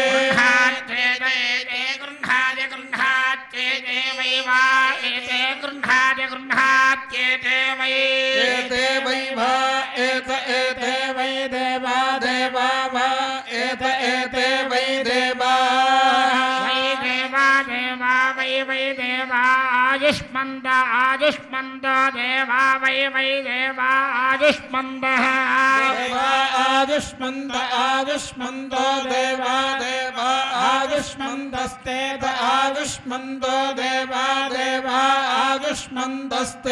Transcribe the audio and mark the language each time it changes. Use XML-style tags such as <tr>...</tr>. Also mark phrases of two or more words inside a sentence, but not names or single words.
<sa>గృహ్ణాది గృహ్ణాత్యేతే వై వా ఏతే గృహ్ణాది గృహ్ణాత్యేతే వై ఏతే వై వా ఏతే వై దేవా దేవా వా ఏతే వై దేవా వై దేవా దేవా వై దేవా ఆయుష్మా आयुष्मन्द आयुष्मन्द देवा वै वै देवा आयुष्मन्दः देवा आयुष्मन्द आयुष्मन्दो देवा देवा आयुष्मन्दस्तेत आयुष्मन्दो देवा देवा आयुष्मन्दस्ते</sa>